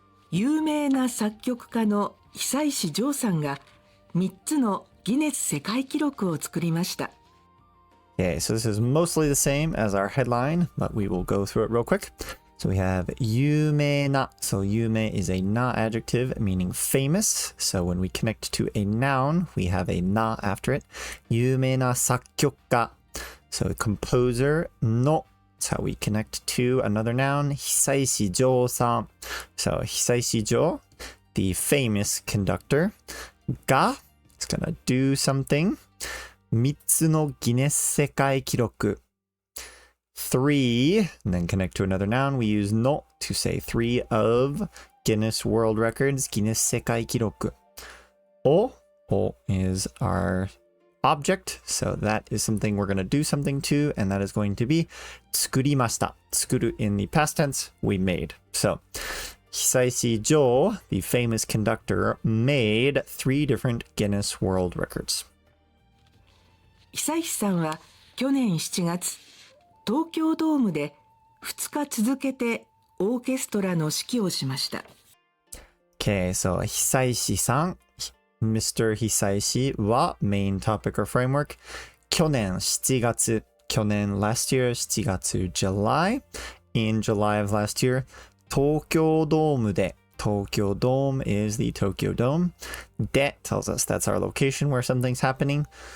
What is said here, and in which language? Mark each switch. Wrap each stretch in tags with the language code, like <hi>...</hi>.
<ja>有名な作曲家の久石譲さんが3つのギネス世界記録を作りました。</ja> <en>Okay, so this is mostly the same as our headline, but we will go through it real quick. So we have 有名な. So 有名 is a na adjective meaning famous. So when we connect to a noun, we have a na after it.</en> <ja>有名な作曲家.</ja> <en>So composer</en> <ja>の.</ja> <en>That's how we connect to another noun.</en> <ja>久石譲さん.</ja> <en>So 久石譲, the famous conductor. が is gonna do something.</en> <ja>3つのギネス世界記録.</ja> <en>3, and then connect to another noun. We use no to say 3 of Guinness World Records, ギネス世界記録. O is our object, so that is something we're going to do something to, and that is going to be 作りました. 作る in the past tense, we made. So 久石譲, the famous conductor, made 3 different Guinness World Records.</en> <ja>久石さんは去年7月、東京ドームで2日続けてオーケストラの指揮をしました。</ja> <en>Okay, so 久石さん, Mr. 久石は main topic or framework. 去年7月, 去年 last year 7月 July. In July of last year,</en> <ja>東京ドームで.</ja> <en>Tokyo Dome is the Tokyo Dome. で tells us that's our location where something's happening.</en>